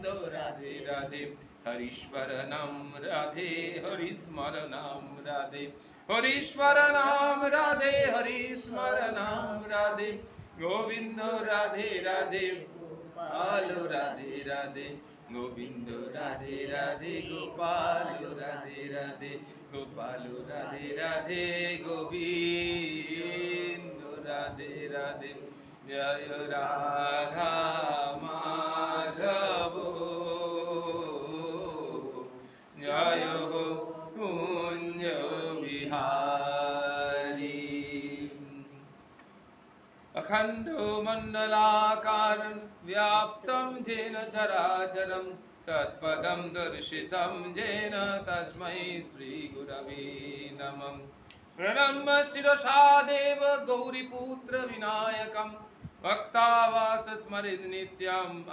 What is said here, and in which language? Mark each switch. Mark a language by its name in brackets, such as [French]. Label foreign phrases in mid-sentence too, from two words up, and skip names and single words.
[Bangla] রাধে রাধে হরিশ্বর নাম রাধে হরিস্মর নাম রাধে হরিশ্বর নাম রাধে হরিস্মর নাম রাধে গোবিন্দ রাধে রাধে গোপাল রাধে রাধে গোবিন্দ রাধে রাধে গোপাল রাধে রাধে গোপাল রাধে রাধে গোবিন্দ রাধে রাধে জয় রাধা মাধব জয় কুঞ্জ বিহারী [Sanskrit] अखंड मंडलाकारं व्याप्तं येन चराचरं तत्पदं दर्शितं येन तस्मै श्री गुरवे नमः प्रणम्य शिरसा देव गौरीपुत्र विनायकं भक्तावास स्मरेत् नित्यं